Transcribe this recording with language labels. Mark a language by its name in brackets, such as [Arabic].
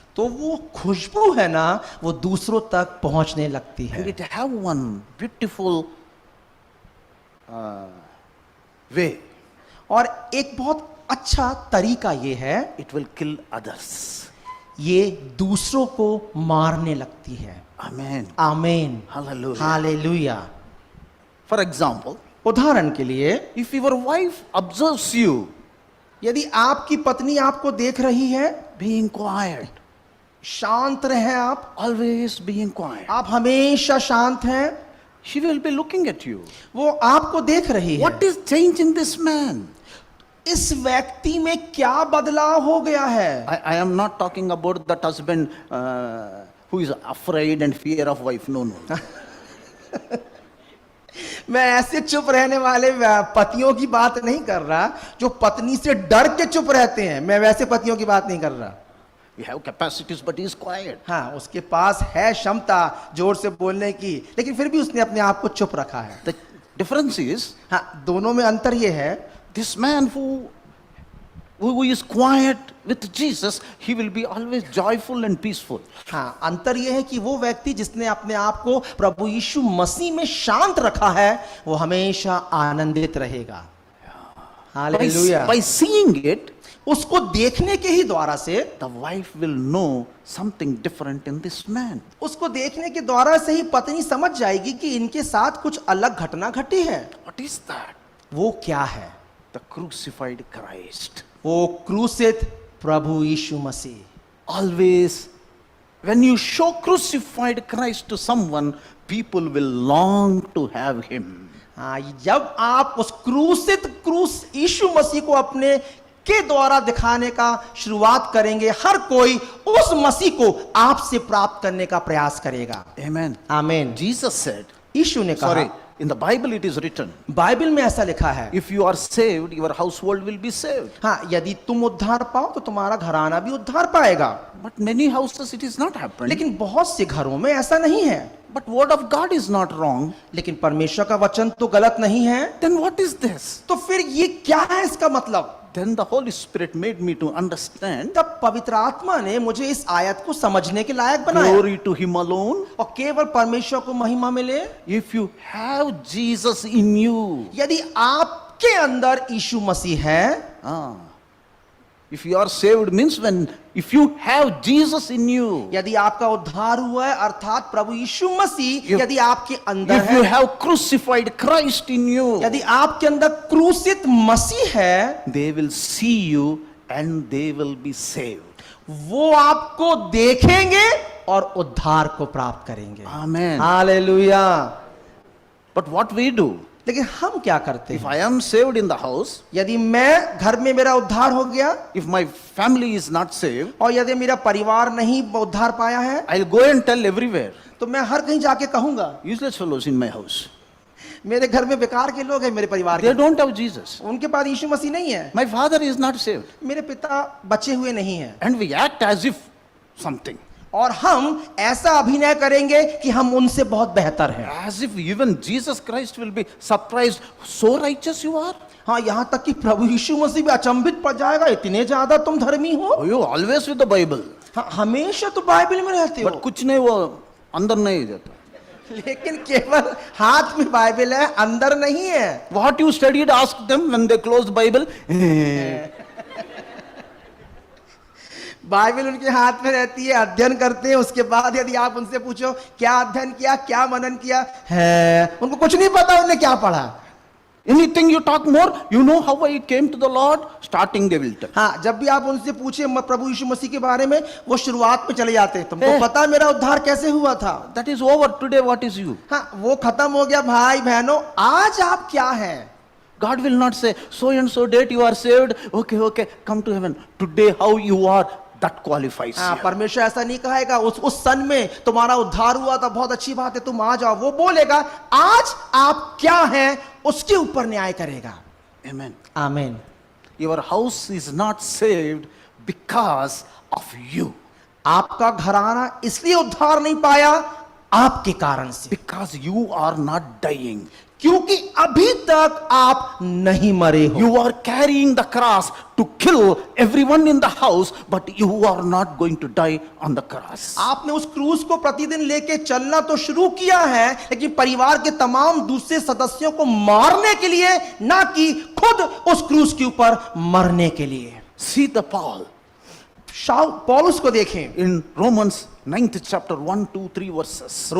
[Hindi] तो वो खुशबू है ना, वो दूसरों तक पहुंचने लगती [English] And [Hindi] है। [English] it have one beautiful way. [Hindi] और एक बहुत अच्छा तरीका ये है, [English] It will kill others. [Hindi] ये दूसरों को मारने लगती है। [English] Amen. [Hindi] आमीन, [English] Hallelujah. [Hindi] हालेलुया। [English] For example, [Hindi] उदाहरण के लिए, [English] if your wife observes you [Hindi] यदि आपकी पत्नी आपको देख रही है, [English] being quiet, [Hindi] शांत रहे आप [English] always being quiet, [Hindi] आप हमेशा शांत हैं, [English] she will be looking at you. [Hindi] वो आपको देख रही है। [English] What is change in this man? [Hindi] इस व्यक्ति में क्या बदलाव हो गया है? [English] I am not talking about that husband who is afraid and fear of wife. No, no. [Hindi] मैं ऐसे चुप रहने वाले पतियों की बात नहीं कर रहा जो पत्नी से डर के चुप रहते हैं, मैं वैसे पतियों की बात नहीं कर रहा। [English] We have capacities, but he is quiet. [Hindi] हाँ, उसके पास है क्षमता जोर से बोलने की, लेकिन फिर भी उसने अपने आप को चुप रखा है। [English] The difference is, [Hindi] हाँ, दोनों में अंतर ये है, [English] this man who is quiet with Jesus, he will be always joyful and peaceful. [Hindi] हाँ, अंतर ये है कि वो व्यक्ति जिसने अपने आप को प्रभु यीशु मसीह में शांत रखा है, वो हमेशा आनंदित रहेगा। हालेलुया। [English] By seeing it, [Hindi] उसको देखने के ही द्वारा से, [English] the wife will know something different in this man. [Hindi] उसको देखने के द्वारा से ही पत्नी समझ जाएगी कि इनके साथ कुछ अलग घटना घटी है। [English] What is that? [Hindi] वो क्या है? [English] The crucified Christ. [Hindi] वो क्रूसित प्रभु यीशु मसीह। [English] Always, when you show crucified Christ to someone, people will long to have him. [Hindi] हाँ, जब आप उस क्रूस यीशु मसीह को अपने के द्वारा दिखाने का शुरुआत करेंगे, हर कोई उस मसीह को आपसे प्राप्त करने का प्रयास करेगा। [English] Amen. [Hindi] आमीन। [English] Jesus said, [Hindi] यीशु ने कहा, [English] sorry, in the Bible it is written, [Hindi] Bible में ऐसा लिखा है, [English] if you are saved, your household will be saved. [Hindi] हाँ, यदि तुम उद्धार पाओ तो तुम्हारा घराना भी उद्धार पाएगा। [English] But many houses it is not happening. [Hindi] लेकिन बहुत से घरों में ऐसा नहीं है। [English] But word of God is not wrong. [Hindi] लेकिन परमेश्वर का वचन तो गलत नहीं है। [English] Then what is this? [Hindi] तो फिर ये क्या है इसका मतलब? [English] Then the Holy Spirit made me to understand. [Hindi] तब पवित्र आत्मा ने मुझे इस आयत को समझने के लायक बनाया, [English] Glory to him alone. [Hindi] और केवल परमेश्वर को महिमा मिले। [English] If you have Jesus in you, [Hindi] यदि आपके अंदर यीशु मसीह है, [English] if you are saved means when if you have Jesus in you, [Hindi] यदि आपका उद्धार हुआ है अर्थात प्रभु यीशु मसीह [English] If- [Hindi] यदि आपके अंदर [English] if you [Hindi] है, [English] have crucified Christ in you, [Hindi] यदि आपके अंदर क्रूसित मसीह है, [English] they will see you and they will be saved. [Hindi] वो आपको देखेंगे और उद्धार को प्राप्त करेंगे। [English] Amen. [Hindi] Hallelujah. [English] But what we do, [Hindi] लेकिन हम क्या करते [English] if [Hindi] हैं? [English] I am saved in the house, [Hindi] यदि मैं घर में मेरा उद्धार हो गया [English] if my family is not saved, [Hindi] और यदि मेरा परिवार नहीं उद्धार पाया है, [English] I'll go and tell everywhere, [Hindi] तो मैं हर कहीं जाके कहूंगा [English] useless fellows in my house. [Hindi] मेरे घर में बेकार के लोग हैं, मेरे परिवार [English] They [Hindi] के, [English] don't have Jesus. [Hindi] उनके पास यीशु मसीह नहीं है, [English] My father is not saved. [Hindi] मेरे पिता बचे हुए नहीं हैं। [English] And we act as if something. [Hindi] और हम ऐसा अभिनय करेंगे कि हम उनसे बहुत बेहतर हैं। [English] As if even Jesus Christ will be surprised. So righteous you are? [Hindi] हाँ, यहाँ तक कि प्रभु यीशु मसीह भी अचंभित पड़ जाएगा, इतने ज्यादा तुम धर्मी हो। [English] Oh, you always with the Bible. [Hindi] हाँ, हमेशा तो बाइबल में रहते हो, But कुछ नहीं वो अंदर नहीं जाता. लेकिन केवल हाथ में बाइबल है, अंदर नहीं है। [English] What you studied, ask them when they close Bible. [Hindi] Bible उनके हाथ में रहती है, अध्ययन करते हैं, उसके बाद यदि आप उनसे पूछो क्या अध्ययन किया, क्या मनन किया है, उनको कुछ नहीं पता उन्होंने क्या पढ़ा। [English] Anything you talk more, you know how I came to the Lord? Starting they will tell. [Hindi] हाँ, जब भी आप उनसे पूछे प्रभु यीशु मसीह के बारे में, वो शुरुआत में चले जाते हैं, तुमको ए। पता है मेरा उद्धार कैसे हुआ था? [English] That is over. Today what is you? [Hindi] हाँ, वो खत्म हो गया भाई बहनों, आज आप क्या हैं? [English] God will not say, so and so date you are saved. Okay, okay, come to heaven. Today how you are, that qualifies [Hindi] हाँ, [English] you. [Hindi] परमेश्वर ऐसा नहीं कहेगा उस सन में तुम्हारा उद्धार हुआ था, बहुत अच्छी बात है, तुम आ जाओ। वो बोलेगा आज आप क्या हैं, उसके ऊपर न्याय करेगा। [English] Amen. [Hindi] आमीन। [English] Your house is not saved because of you. [Hindi] आपका घराना इसलिए उद्धार नहीं पाया आपके कारण से, [English] Because you are not dying. [Hindi] क्योंकि अभी तक आप नहीं मरे हो। [English] You are carrying the cross to kill everyone in the house, but you are not going to die on the cross. [Hindi] आपने उस क्रूस को प्रतिदिन लेके चलना तो शुरू किया है, लेकिन परिवार के तमाम दूसरे सदस्यों को मारने के लिए, ना कि खुद उस क्रूस के ऊपर मरने के लिए। [English] See the Paul [Hindi] पौलुस को देखें, [English] in Romans 9th chapter 1, 2, 3 verses.